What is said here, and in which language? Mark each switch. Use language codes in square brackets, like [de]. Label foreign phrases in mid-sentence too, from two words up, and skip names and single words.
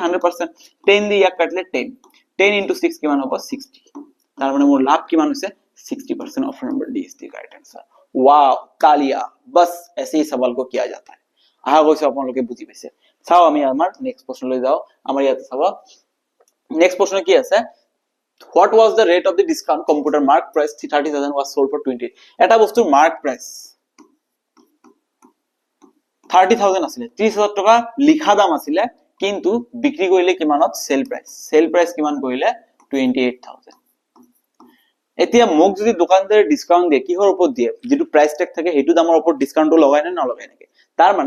[as] 100% 10 দি ইয়াক কাটলে 10 into 6 কিমান হ'ব 60 তাৰ মানে মোৰ লাভ কিমান হৈছে 60% [en] option number D is the correct answer [hi] वाओ तालियां बस ऐसे ही सवाल को किया जाता है [as] আহা গৈছে আপোনালোকে বুজি পাইছে চাও আমি আমাৰ নেক্সট প্ৰশ্নলৈ যাও আমাৰ ইয়াত চাব নেক্সট প্ৰশ্ন কি আছে [en] what was the rate of the discount computer mark price 30000 was sold for 20 [as] এটা বস্তুৰ [en] mark price [as] 30000 আছিল 30000 টকা লিখা দাম আছিল কিন্তু বিক্ৰী কৰিলে কিমানত [en] sale price [as] কিমান কৰিলে 28000 এতিয়া মোক যদি দোকানদাৰে ডিসকাউন্ট দিয়ে কিহৰ ওপৰত দিয়ে যেটো [en] price tag [as] থাকে হেতু দামৰ ওপৰত ডিসকাউন্টটো লগায় না নলগায় নেকি তাৰ মানে